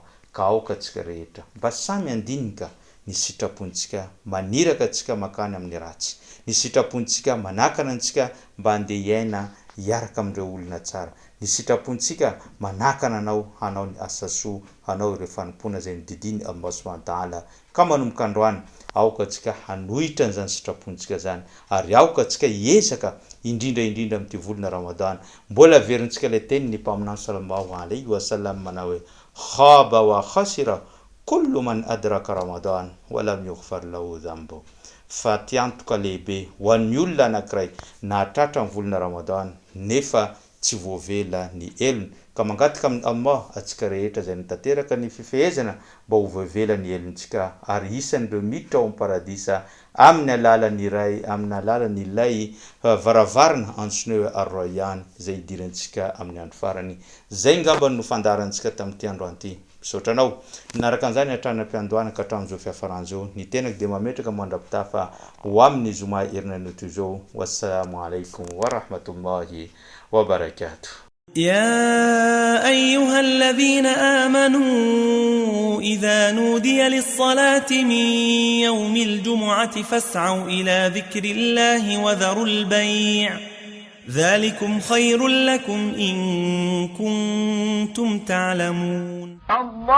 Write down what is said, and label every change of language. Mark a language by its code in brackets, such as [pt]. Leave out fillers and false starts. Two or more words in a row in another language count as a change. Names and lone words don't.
[mg] Ka aoka antsika rehetra mba samy andinika ny sitrapontsika, maniraka antsika makany amin'ny ratsy, ny sitrapontsika manakana antsika mba andeha hiaina hiaraka amin'ireo olona tsara, ny sitrapontsika manakana anao hanao ny asa soa, hanao ireo fanompona zay nididiny Allah [ar] سبحانه وتعالى. [mg] Ka manomboka androany aoka antsika hanohitra an'izany sitrapontsika zany ary aoka antsika hiezaka indrindra amin'ity volana Ramadan. Mbola averintsika ilay teny ny mpaminany [ar] صلى الله عليه وسلم [mg] manao hoe [ar] خاب وخسر كل من أدرك رمضان ولم يغفر له ذنبه. [mg] Fa tiantoka lehibe ho an'ny olona anankiray nahatratra ny volana Ramadan nefa tsy voavela ny elony. Ka mangataka amin'ny Allah atsika rehetra izay nitateraka ny fifehezana mba ho voavela ny elontsika ary isan'ireo miditra ao amin'ny paradisa amin'ny alalan'ny ilay varavarana antsoina hoe Ar-Rayyan izay idirantsika amin'ny andro farany. Zay ngamba no fandarantsika tamin'ity andro anty. Misaotra anao naraka an'izany hatrany am-piandohana ka hatramin'izao fiafaran'izao ny tenako dia mametraka mandrapitafa ho amin'ny zoma herinan'io toy izao. [ar] والسلام عليكم ورحمة الله وبركاته. يا أيها الذين آمنوا إذا نودي للصلاة من يوم الجمعة فاسعوا إلى ذكر الله وذروا البيع ذلكم خير لكم إن كنتم تعلمون.